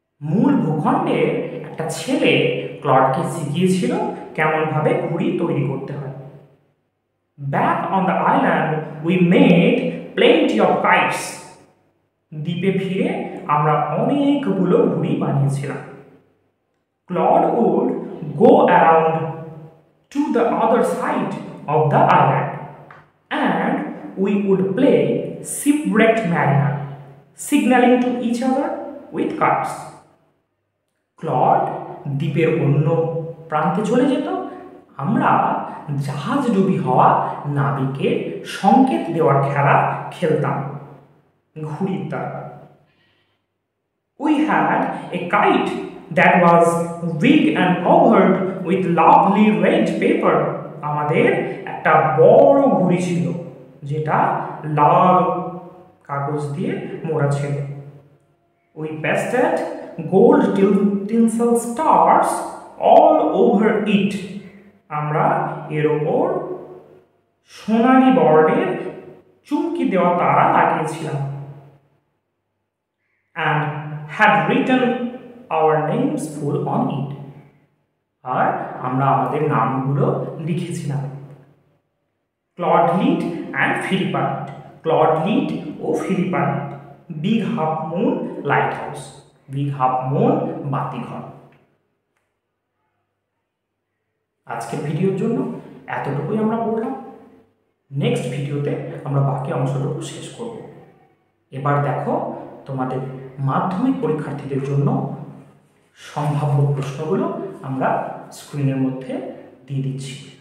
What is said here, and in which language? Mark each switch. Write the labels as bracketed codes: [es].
[bn] মূল ভূখণ্ডে একটা ছেলে ক্লডকে শিখিয়েছিল কেমন ভাবে ঘুড়ি তৈরি করতে হয়। [en] Back on the island we made plenty of kites. [bn] দ্বীপে ফিরে আমরা অনেকগুলো ঘুড়ি বানিয়েছিলাম। [en] Claude would go around to the other side of the island and we would play shipwrecked mariner, signaling to each other with cards. [bn] Clod দ্বীপের অন্য প্রান্তে চলে যেত, আমরা জাহাজ ডুবি হওয়া নাবিকের সংকেত দেওয়ার খেলা খেলতাম ঘুড়ির দ্বারা। [en] We had a kite that was big and covered with lovely red paper. [bn] আমাদের একটা বড় ঘুড়ি ছিল যেটা লাল কাগজ দিয়ে মোড়া ছিল। [en] We pasted gold tinsel stars all over it. [bn] আমরা এর ওপর সোনালী বর্ডের চুমকি দেওয়া তারা লাগিয়েছিলাম। [en] And had written our names full on it. [bn] আর আমরা আমাদের নামগুলো লিখেছিলাম। Claude Lit and Philippa Lit. [en] Claude Lit ও Philippa Lit. Big Half Moon Lighthouse. [bn] Big Half Moon বাতিঘর। আজকের ভিডিওর জন্য এতটুকুই আমরা পড়লাম। নেক্সট ভিডিওতে আমরা বাকি অংশটুকু শেষ করব। এবার দেখো তোমাদের মাধ্যমিক পরীক্ষার্থীদের জন্য সম্ভাব্য প্রশ্নগুলো আমরা স্ক্রিনের মধ্যে দিয়ে দিচ্ছি।